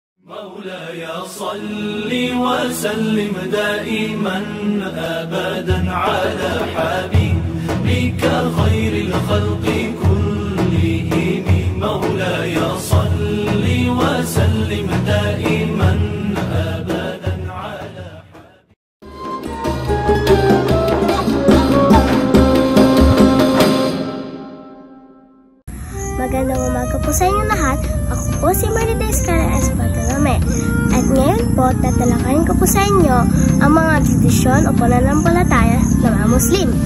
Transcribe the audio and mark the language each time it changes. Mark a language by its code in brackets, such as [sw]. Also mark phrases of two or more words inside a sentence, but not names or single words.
[ar] مولاي صل وسلم دائما أبدا على حبيبك خير الخلق كلهم. مولاي صل وسلم دائما أبدا على [tl] Magandang umaga po sa inyo lahat. Ako po si Marites Cara Bartolome. At ngayon po, tatalakayin ko po sa inyo ang mga tradisyon o pananampalataya ng mga Muslim.